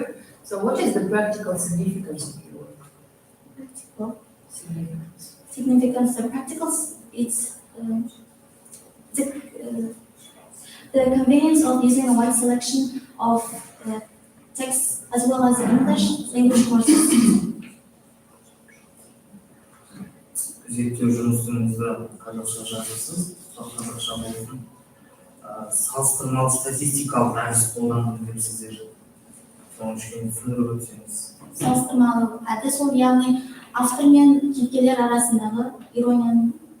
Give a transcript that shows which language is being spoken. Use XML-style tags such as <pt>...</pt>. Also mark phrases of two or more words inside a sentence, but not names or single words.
<en>So what is the practical significance of your work? Practical Significance. significance of practicals, it's the convenience of using a wide selection of texts as well as English courses.</en> <kk>Зерттеу жұмысыңызды қазақша жазасыз, қазақша болсын. Салыстырмалы статистикалық әдіс қолдандым депсіздер. Соны кішкене түсіндіріп өтсеңіз. Салыстырмалы әдіс ол яғни автор мен кейіпкерлер арасындағы иронияны</kk>